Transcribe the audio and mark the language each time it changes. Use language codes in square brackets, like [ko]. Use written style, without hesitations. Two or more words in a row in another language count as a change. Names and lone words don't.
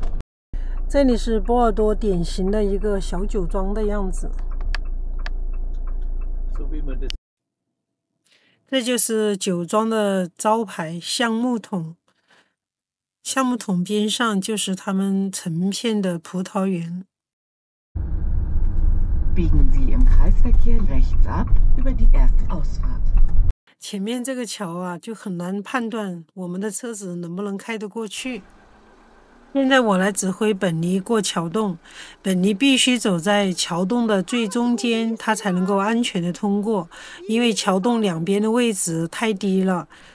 [zh] 这里是波尔多典型的一个小酒庄的样子。这就是酒庄的招牌橡木桶，橡木桶边上就是他们成片的葡萄园。 [de] Biegen Sie im Kreisverkehr rechts ab über die erste Ausfahrt。 [zh] 前面这个桥就很难判断我们的车子能不能开得过去。现在我来指挥本尼过桥洞，本尼必须走在桥洞的最中间，他才能够安全的通过，因为桥洞两边的位置太低了。